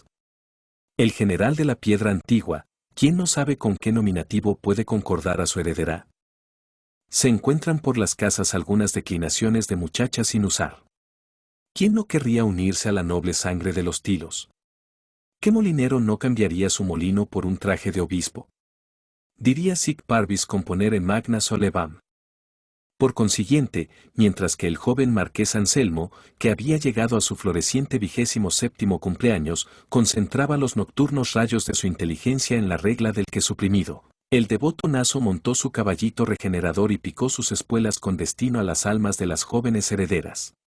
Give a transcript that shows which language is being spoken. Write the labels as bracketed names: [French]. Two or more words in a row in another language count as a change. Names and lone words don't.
[Spanish] El general de la piedra antigua, ¿quién no sabe con qué nominativo puede concordar a su heredera? Se encuentran por las casas algunas declinaciones de muchachas sin usar. ¿Quién no querría unirse a la noble sangre de los Tilos? ¿Qué molinero no cambiaría su molino por un traje de obispo? Diría [Latin] sic parvis componere magna solevam. [Spanish] Por consiguiente, mientras que el joven marqués Anselmo, que había llegado a su floreciente 27º cumpleaños, concentraba los nocturnos rayos de su inteligencia en la regla del que suprimido, el devoto Naso montó su caballito regenerador y picó sus espuelas con destino a las almas de las jóvenes herederas.